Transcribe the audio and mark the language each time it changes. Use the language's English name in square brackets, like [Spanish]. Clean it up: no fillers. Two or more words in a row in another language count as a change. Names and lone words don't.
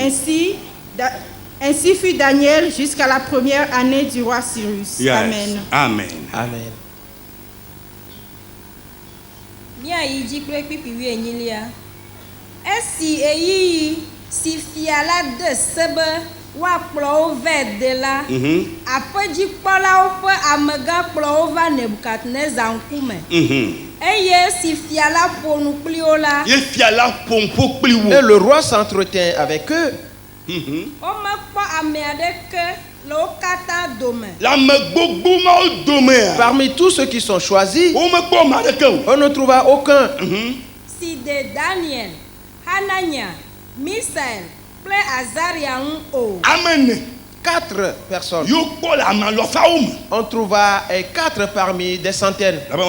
[French] Ainsi fut Daniel jusqu'à la première année du roi Cyrus. Yes. Amen. Amen. Amen. [Ewe] Si fiala de sebe wa kplɔ ve de la aƒedzikpɔlawo ƒe amegã kplɔ va Nebukadnezar ŋkume eye si fiala ƒo nu kpli wo la [French] Et le roi s'entretint avec eux. [Ewe] womekpɔ ame aɖeke le wo katã dome. [French] Parmi tous ceux qui sont choisis, on ne trouva aucun. [Ewe] Si de Daniel, Hanania, Misaël, kple Azaria ŋu o. [French] 4 personnes. On trouva 4 parmi des centaines.